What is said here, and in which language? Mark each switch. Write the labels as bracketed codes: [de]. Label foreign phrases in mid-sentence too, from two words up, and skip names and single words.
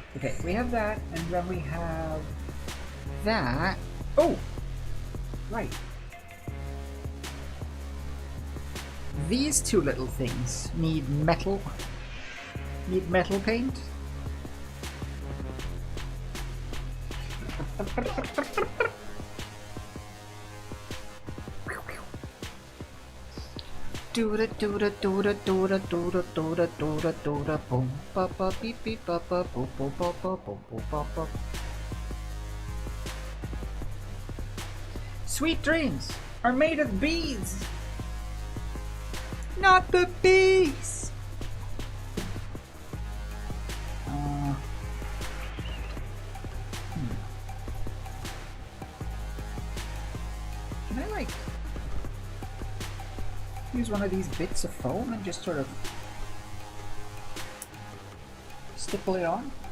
[en] Okay, we have that, and then we have that. Oh! Right. These two little things need metal. Need metal paint. Do-da do-da do-da do-da do-da do-da do-da do-da boom ba ba beep beep ba ba boop boop ba ba boop boop ba ba. Sweet dreams are made of bees, not the bees. Can I like use one of these bits of foam and just sort of stipple it on?